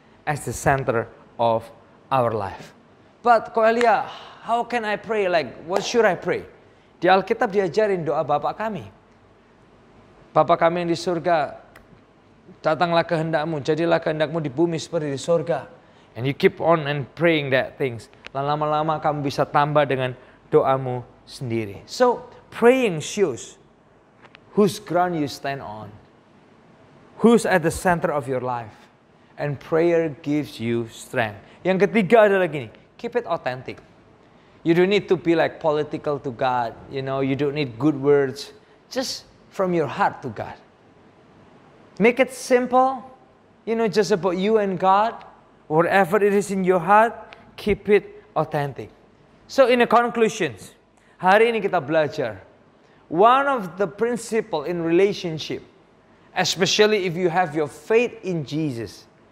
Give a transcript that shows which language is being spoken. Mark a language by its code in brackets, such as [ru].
[en] as the center of our life. But Ko Elia, how can I pray? Like, what should I pray? [id] Di Alkitab diajarin doa Bapa kami. Bapa kami yang di surga, datanglah kehendakmu, jadilah kehendakmu di bumi seperti di surga. [en] And you keep on and praying that things. [id] Lama-lama kamu bisa tambah dengan doamu sendiri. [en] So, praying shows whose ground you stand on. Who's at the center of your life. And prayer gives you strength. [id] Yang ketiga adalah gini, keep it authentic. [en] You don't need to be like political to God. You know, you don't need good words. Just from your heart to God. Make it simple. You know, just about you and God. Whatever it is in your heart, keep it authentic. So in the conclusions, [id] hari ini kita belajar. [en] One of the principle in relationship, especially if you have your faith in Jesus.